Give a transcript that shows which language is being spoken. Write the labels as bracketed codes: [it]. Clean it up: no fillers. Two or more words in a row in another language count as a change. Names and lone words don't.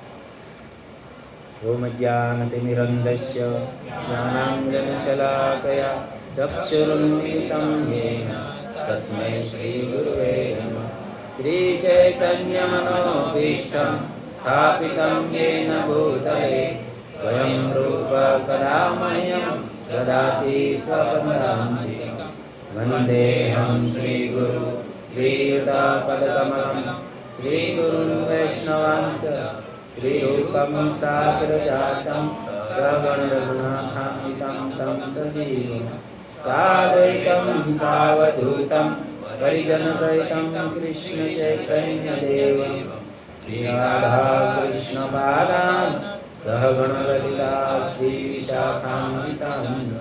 [sa] ઓમ જ્ઞાનતિમિરન્ધસ્ય જ્ઞાનાંજનશલાકયા ચક્ષુરુન્મિલિतं येन તસ્મૈ શ્રીગુરવે નમઃ. શ્રીચૈતન્યમનોભીષ્ટં સ્થાપિतं येन भूतले स्वयं रूप कदा मह्यं ददाति स्वपदान्तिकं. वन्देऽहं श्रीगुरु श्रीयुतापदकमलं श्रीगुरुन् वैष्णवांश्च श्रीरूपं साग्रजातं सगणरघुनाथान्वितं तं सजीवं साद्वैतं सावधूतं परिजनसहितं कृष्णचैतन्यदेवं श्रीराधाकृष्णपादान् सहगणललिता श्रीविशाखान्वितांश्च.